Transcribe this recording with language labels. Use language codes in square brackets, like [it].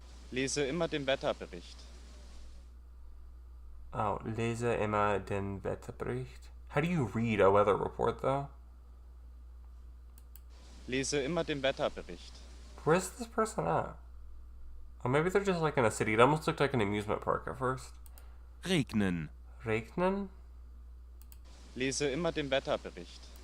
[de] Lese immer den Wetterbericht. Oh, lese immer den Wetterbericht. [en] How do you read a weather report, though? [de] Lese immer den Wetterbericht. [en] Where's this person at? Oh, maybe they're just like in a city. It almost looked like an amusement park at first. [de] Regnen. Regnen? Lese immer den Wetterbericht.